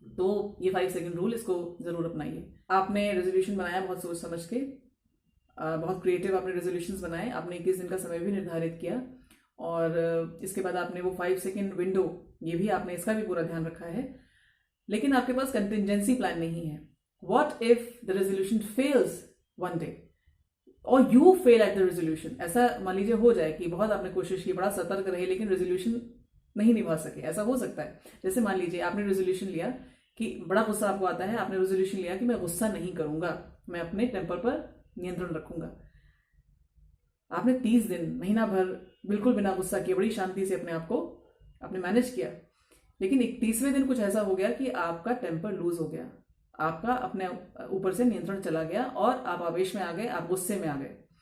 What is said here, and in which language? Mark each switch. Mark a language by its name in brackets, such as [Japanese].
[Hindi] तो ये 5 second rule, इसको जरूर अपनाइए। आपने रेजोल्यूशन बनाया बहुत सोच समझ के, बहुत क्रिएटिव आपने रेजोल्यूशंस बनाए, आपने 21 दिन का समय भी निर्धारित किया और इसके बाद आपने वो 5 सेकंड विंडो, ये भी आपने, इसका भी पूरा ध्यान रखा है। लेकिन आपके पास कंटिजेंसी प्लान नहीं है। [English] What if the resolution fails one day or you fail at the resolution? [Hindi] ऐसा मान लीजिए हो जाए कि बहुत आपने कोशिश की, बड़ा सतर्क रहे, लेकिन रेजोल्यूशन नहीं निभा सके। ऐसा हो सकता है। जैसे मान लीजिए आपने रेजोल्यूशन लिया कि बड़ा गुस्सा आपको आता है, आपने रेजोल्यूशन लिया कि मैं गुस्सा नहीं करूंगा, मैं अपने टेम्पर पर नियंत्रण रखूंगा। आपने 30 दिन, महीना भर बिल्कुल बिना गुस्सा किए बड़ी शांति से अपने आप को आपने मैनेज किया, लेकिन 31वें दिन कुछ ऐसा हो गया कि आपका टेम्पर लूज हो गया, आपका अपने ऊपर से नियंत्रण चला गया और आप आवेश में आ गए, आप गुस्से में आ गए।